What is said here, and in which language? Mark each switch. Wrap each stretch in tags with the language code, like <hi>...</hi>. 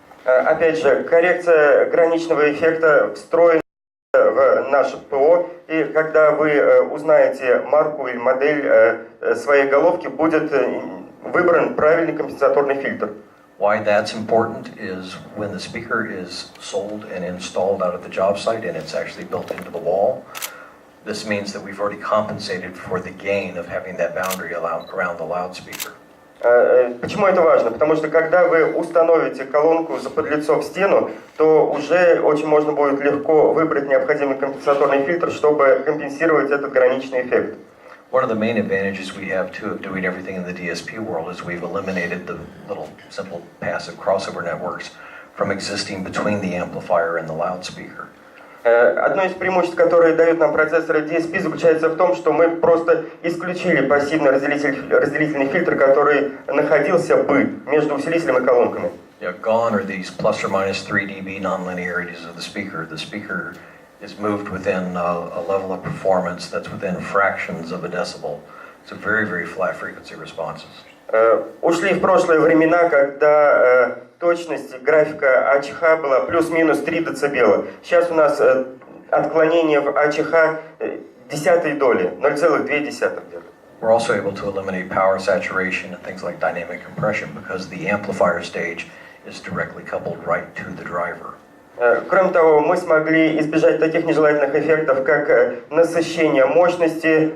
<ru>Опять же, коррекция граничного эффекта встроена в наше ПО, и когда вы узнаете марку или модель своей головки, будет выбран правильный компенсаторный фильтр.</ru> <en>Why that's important is when the speaker is sold and installed out at the job site and it's actually built into the wall, this means that we've already compensated for the gain of having that boundary around the loudspeaker.</en> <ru>Почему это важно? Потому что когда вы установите колонку за подлицо в стену, то уже очень можно будет легко выбрать необходимый компенсаторный фильтр, чтобы компенсировать этот граничный эффект.</ru> <en>One of the main advantages we have too of doing everything in the DSP world is we've eliminated the little simple passive crossover networks from existing between the amplifier and the loudspeaker.</en> <ru>Одно из преимуществ, которые дают нам процессоры DSP, заключается в том, что мы просто исключили пассивный разделительный фильтр, который находился бы между усилителем и колонками.</ru> <en>Gone are these plus or minus 3 dB nonlinearities of the speaker. The speaker is moved within a level of performance that's within fractions of a decibel. So very, very flat frequency responses.</en> <ru>Ушли в прошлые времена, когда точность графика АЧХ была плюс-минус 3 дБ. Сейчас у нас отклонение в АЧХ десятой доли, 0,2 где-то.</ru> <en>We're also able to eliminate power saturation and things like dynamic compression because the amplifier stage is directly coupled right to the driver.</en> <ru>Кроме того, мы смогли избежать таких нежелательных эффектов, как насыщение мощности.</ru>